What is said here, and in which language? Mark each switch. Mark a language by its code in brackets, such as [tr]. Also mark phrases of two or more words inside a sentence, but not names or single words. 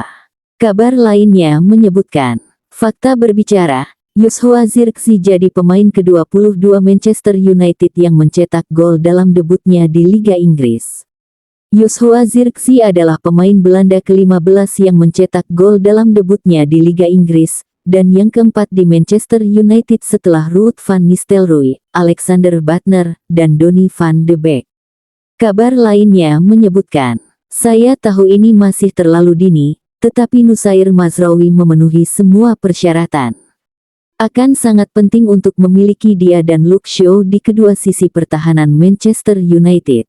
[id] Kabar lainnya menyebutkan, fakta berbicara, Joshua Zirkzee jadi pemain ke-22 Manchester United yang mencetak gol dalam debutnya di Liga Inggris. Joshua Zirkzee adalah pemain Belanda ke-15 yang mencetak gol dalam debutnya di Liga Inggris, dan yang keempat di Manchester United setelah Ruud van Nistelrooy, Alexander Butner, dan Donny van de Beek. Kabar lainnya menyebutkan, saya tahu ini masih terlalu dini, tetapi Nusair Mazraoui memenuhi semua persyaratan. Akan sangat penting untuk memiliki dia dan Luke Shaw di kedua sisi pertahanan Manchester United.